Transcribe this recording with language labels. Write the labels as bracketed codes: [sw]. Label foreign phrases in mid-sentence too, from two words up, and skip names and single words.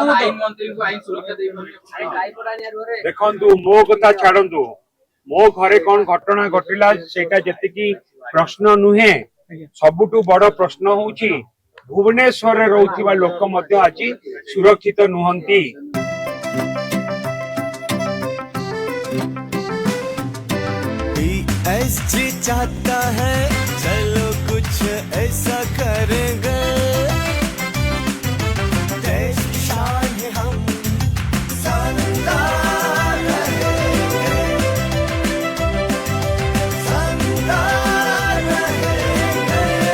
[or] ଦେଖନ୍ତୁ ମୋ କଥା ଛାଡନ୍ତୁ, ମୋ ଘରେ କଣ ଘଟଣା ଘଟିଲା ସେଇଟା ଯେତିକି ପ୍ରଶ୍ନ ନୁହେଁ, ସବୁଠୁ ବଡ ପ୍ରଶ୍ନ ହଉଛି ଭୁବନେଶ୍ୱରରେ ରହୁଥିବା ଲୋକ ମଧ୍ୟ ଆଜି ସୁରକ୍ଷିତ ନୁହନ୍ତି। [hi] एसजी चाहता है चलो कुछ ऐसा करेंगे, देश की शान है हम शानदार रहेंगे, शानदार रहेंगे।